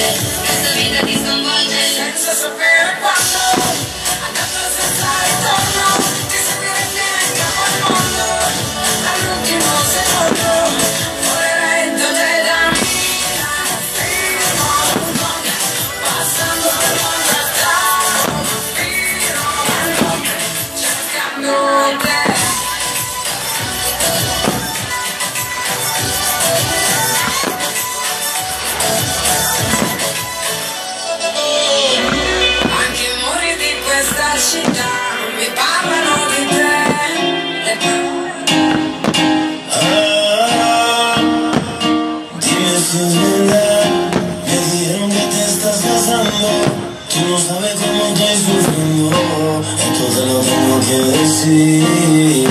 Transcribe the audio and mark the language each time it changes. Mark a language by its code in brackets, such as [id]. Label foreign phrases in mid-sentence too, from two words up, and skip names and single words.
[it] Questa vita ti sconvolge senza sapere quando, andato senza ritorno, ti seguirei in capo al mondo, all'ultimo secondo, volerei da te da Milano fino a Hong Kong, passando per Londra fino a Bangkok, cercando te. Anche i muri di questa città mi parlano di te. [es] Dime si es verdad, me dijeron que te estás casando. Tú no sabes cómo estoy sufriendo, esto te lo tengo que decir.